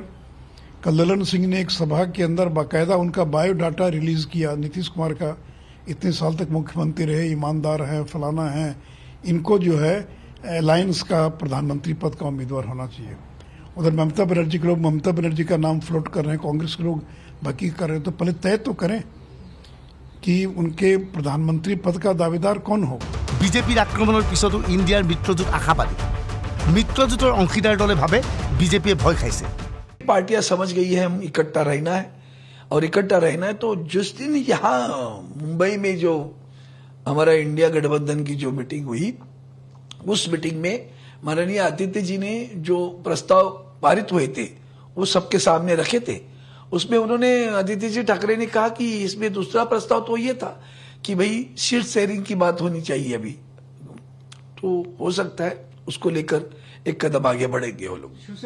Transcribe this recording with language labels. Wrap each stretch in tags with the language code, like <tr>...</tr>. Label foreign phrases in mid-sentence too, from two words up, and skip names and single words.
<hi>कल ललन सिंह ने एक सभा के अंदर बाकायदा उनका बायोडाटा रिलीज किया, नीतीश कुमार का, इतने साल तक मुख्यमंत्री रहे, ईमानदार हैं, फलाना है, इनको जो है अलायंस का प्रधानमंत्री पद का उम्मीदवार होना चाहिए। उधर ममता बनर्जी के लोग ममता बनर्जी का नाम फ्लोट कर रहे हैं, कांग्रेस के लोग बाकी कर रहे हैं। तो पहले तय तो करें कि उनके प्रधानमंत्री पद का दावेदार कौन हो।</hi> <as>বিজেপিৰ আক্ৰমণৰ পিছতো ইণ্ডিয়াৰ মিত্ৰজোঁট আশাবাদী। মিত্ৰজোঁটৰ অংশীদাৰ দলে ভাবে বিজেপিয়ে ভয় খাইছে।</as> <hi>पार्टियां समझ गई है हम इकट्ठा रहना है, और इकट्ठा रहना है तो जिस दिन यहाँ मुंबई में जो हमारा इंडिया गठबंधन की जो मीटिंग हुई, उस मीटिंग में माननीय आदित्य जी ने जो प्रस्ताव पारित हुए थे वो सबके सामने रखे थे, उसमें उन्होंने आदित्य जी ठाकरे ने कहा कि इसमें दूसरा प्रस्ताव तो ये था कि भाई</hi> <en>seat sharing</en> <hi>की बात होनी चाहिए अभी, तो हो सकता है उसको लेकर एक कदम आगे बढ़ेंगे वो लोग।</hi>